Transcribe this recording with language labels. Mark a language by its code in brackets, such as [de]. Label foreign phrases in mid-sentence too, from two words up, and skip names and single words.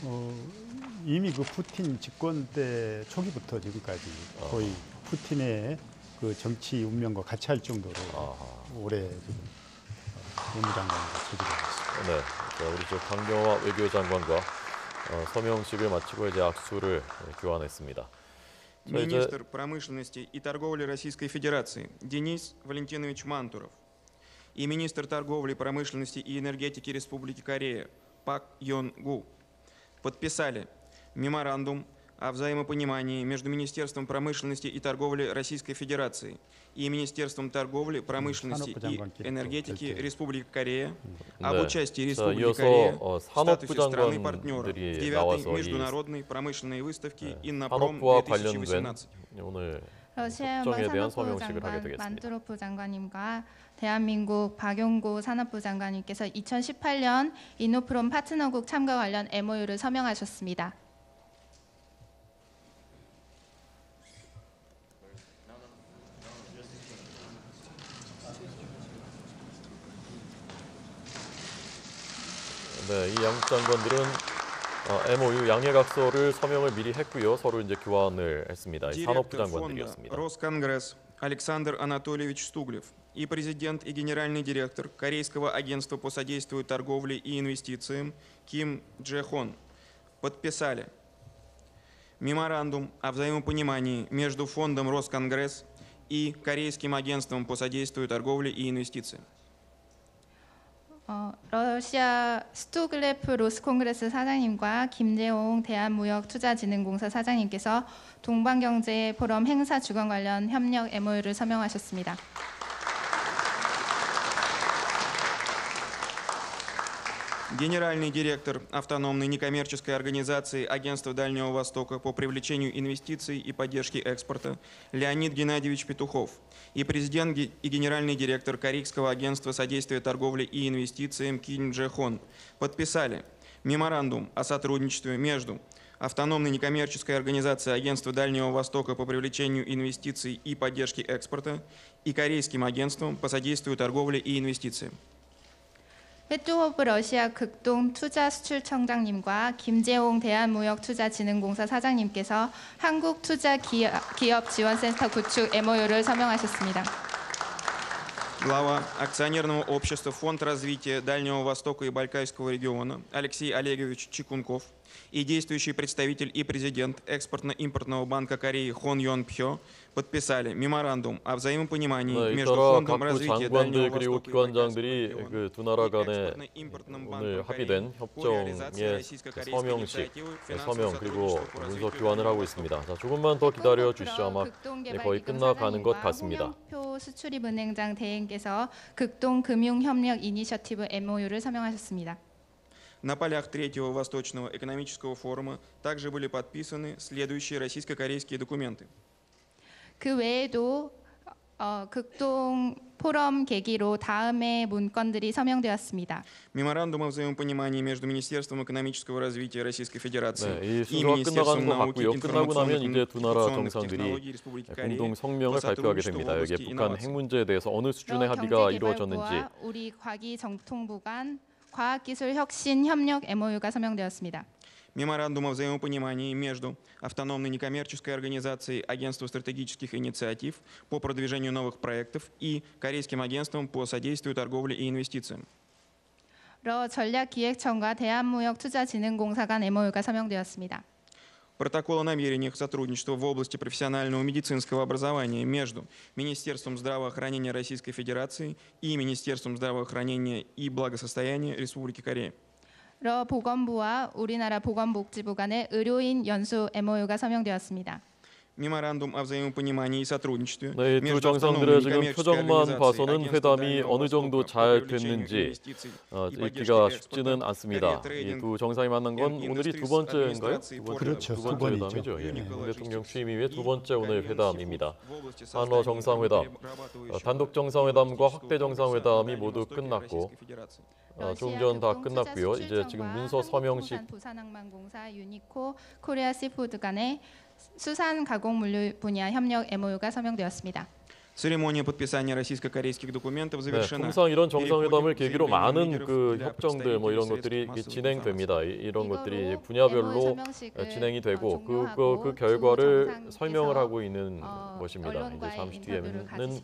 [ko] 이미 푸틴 집권 때 초기부터 지금까지 거의 푸틴의 정치 운명과 같이 할 정도로 오래 외무장관으로 재직하고 있습니다. 네, 자, 우리 강경화 외교장관과 서명식을 마치고 이제 악수를 교환했습니다. [ru] Министр промышленности и торговли Российской Федерации Денис Валентинович Мантуров и министр торговли, промышленности и энергетики Республики Корея Пак Йон Гу подписали меморандум о взаимопонимании между Министерством промышленности и торговли Российской Федерации и Министерством торговли, промышленности и энергетики Республики Корея об участии Республики Корея в статусе страны-партнера в 9-й международной промышленной выставке «Иннопром 2018». [ko] 러시아 연방 산업부 장관 만투로프 장관님과 대한민국 박용구 산업부 장관님께서 2018년 인노프롬 파트너국 참가 관련 MOU를 서명하셨습니다. 네, 이 양국 장관들은 MOU 양해각서를 서명을 미리 했고요. 서로 이제 교환을 했습니다. 이 산업부 장관들이었습니다. [ru] Росконгресс Александр Анатольевич Стуглев и президент и генеральный директор Корейского агентства по содействию торговле и инвестициям Ким Дже Хон подписали меморандум о взаимопонимании между фондом Росконгресс и Корейским агентством по содействию торговле и инвестициям. [ko] 러시아 스투글레프 로스콩그레스 사장님과 김재홍 대한무역투자진흥공사 사장님께서 동방경제 포럼 행사 주관 관련 협력 MOU를 서명하셨습니다. [ru] Генеральный директор автономной некоммерческой организации Агентства Дальнего Востока по привлечению инвестиций и поддержке экспорта Леонид Геннадьевич Петухов и президент и генеральный директор Корейского агентства содействия торговле и инвестициям Ким Дже Хон подписали меморандум о сотрудничестве между автономной некоммерческой организацией Агентства Дальнего Востока по привлечению инвестиций и поддержке экспорта и Корейским агентством по содействию торговле и инвестициям. [ko] 페트호프 러시아 극동투자수출청장님과 김재홍 대한무역투자진흥공사 사장님께서 한국투자기업지원센터 구축 MOU를 서명하셨습니다. [ru] Глава акционерного общества Фонд развития Дальнего Востока и Байкальского региона Алексей Олегович Чикунков и действующий представитель и президент Экспортно-импортного банка Кореи Хон Йон Пхё подписали меморандум о взаимопонимании между Фондом развития Дальнего Востока и [ko] 기관장들이 두 나라 간에 오늘 합의된 협정의 서명 그리고 문서 교환을 하고 있습니다. 자, 조금만 더 기다려 주시죠. 아마 거의 끝나가는 것 같습니다. 홍영표 수출입은행장 대행께서 극동금융협력 이니셔티브 MOU를 서명하셨습니다. [ru] На полях Третьего Восточного экономического форума также были подписаны следующие российско-корейские документы. [ko] 그 외에도 극동 포럼 계기로 다음의 문건들이 서명되었습니다. [ru] Меморандум о взаимопонимании между Министерством экономического развития Российской Федерации [ko] 네, 이 [ru] и [ko] 순서가 [ru] Министерством [ko] 끝나가는 것 [ru] науки, [ko] 같고요. 끝나고 나면 이제 두 나라 [ru] информационных [ko] 정상들이 [ru] технологий Республики Корея [ko] 공동 성명을 [ru] по [ko] 발표하게 [ru] сотрудничеству в [ko] 됩니다. 여기에 [ru] области [ko] 북한 핵 [ru] инноваций. [ko] 문제에 대해서 어느 수준의 합의가 이루어졌는지 경제개발부와 우리 과기정통부 간 과학기술혁신협력 MOU가 서명되었습니다. [ru] Меморандум о взаимопонимании между автономной некоммерческой организацией Агентства стратегических инициатив по продвижению новых проектов и Корейским агентством по содействию торговле и инвестициям. [ko] 전략기획청과 대한무역투자진흥공사 간 MOU가 서명되었습니다. [ru] Протокол о намерениях сотрудничества в области профессионального медицинского образования между Министерством здравоохранения Российской Федерации и Министерством здравоохранения и благосостояния Республики Корея. [ko] 보건부와 우리나라 보건복지부 간의 의료인 연수 MOU가 서명되었습니다. [ru] Меморандум о взаимопонимании и сотрудничестве [ko] 네, 두 [ru] между [ko] 정상들의 [ru] автономной [ko] 지금 [ru] некоммерческой [ko] 표정만 [ru] организацией [ko] 봐서는 [ru] Агентства [ko] 회담이 [ru] Дальнего [ko] 어느 정도 [ru] Востока [ko] 잘 [ru] по привлечению [ko] 됐는지 [ru] инвестиций и поддержке [ko] 읽기가 [ru] экспорта, [ko] 쉽지는 않습니다. [ru] Korea [ko] 이 [ru] Trading [ko] 두 정상이 만난 건 [ru] and [ko] 오늘이 두 [ru] Industries [ko] 번째인가요? [ru] Administration [ko] 그렇죠. 두 번째 두 번이죠. 회담이죠. 예. [ru] Unique [ko] 대통령 [ru] Logistics [ko] 취임 이후에 두 번째 [ru] и [ko] 오늘 [ru] Korean [ko] 회담입니다. [ru] Seafood в области [ko] 한러 [ru] создания [ko] 정상회담, [ru] перерабатывающего [ko] 단독 정상회담과 [ru] и [ko] 확대 [ru] логистического [ko] 정상회담이 [ru] комплекса [ko] 모두 [ru] на Дальнем [ko] 끝났고 [ru] Востоке Российской Федерации. [ko] 좀 전 다 끝났고요. 이제 지금 문서 서명식 부산항만공사 유니코 코리아 시푸드 간의 수산 가공 물류 분야 협력 MOU가 서명되었습니다. [ru] Церемония подписания российско-корейских документов [ko] 네, [ru] завершена. [ko] 통상 이런 정상회담을 [ru] Переходим к [ko] 계기로 [ru] заявлениям [ko] 많은 [ru] лидеров [ko] 그 [ru] для [ko] 협정들 뭐 이런 [ru] представителей [ko] 것들이 [ru] средств массовой [ko] 진행됩니다. 이런 것들이 이제 이거로 분야별로 MOU 서명식을 진행이 되고 종료하고 그 두 결과를 정상께서 설명을 하고 있는 어, 것입니다. 이제 언론과의 잠시 인터뷰를 뒤에는 가지시겠습니다.